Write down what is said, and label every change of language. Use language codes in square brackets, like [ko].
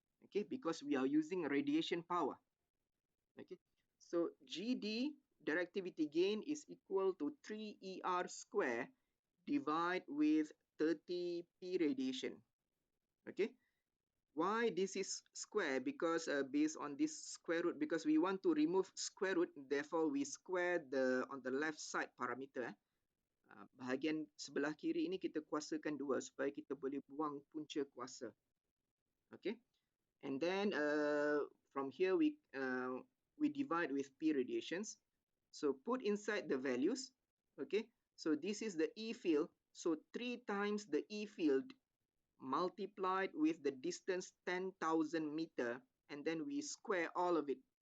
[en] Okay, because we are using radiation power. Okay, so GD directivity gain is equal to 3ER square divide with 30 P radiation. Okay, why this is square? Because based on this square root, because we want to remove square root, therefore we square the on the left side parameter. [ms] Bahagian sebelah kiri ini kita kuasakan 2 supaya kita boleh buang punca kuasa. [en] Okay, and then from here we divide with P radiations. So put inside the values. Okay, so this is the E field. So 3 times the E field multiplied with the distance 10,000 meter, and then we square all of it.